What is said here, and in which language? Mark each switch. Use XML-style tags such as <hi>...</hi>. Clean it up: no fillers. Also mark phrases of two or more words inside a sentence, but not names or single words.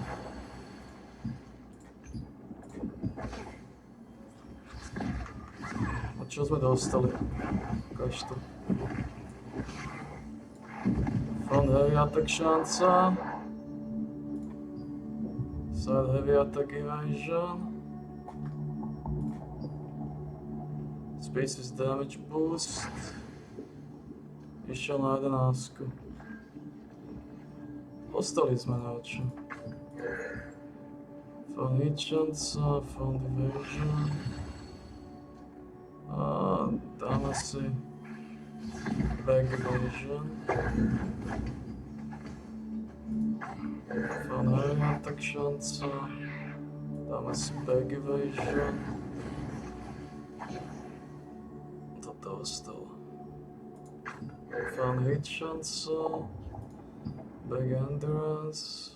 <sk>A čo sme dostali? Ukáž to.</sk> <en>Front heavy attack šanca. Side heavy attack evasion. Spaces damage boost.</en> <sk>Išiel na 11. Ostali sme na čo.</sk> <en>Front hit šanca, front evasion.</en> <sk>A dáme si</sk> <en>back evasion. Front heavy attack šanca.</en> <sk>Dáme si</sk> <en>back evasion.</en> <sk>Toto ostalo.</sk> <en>Front hit šanca. Back endurance.</en>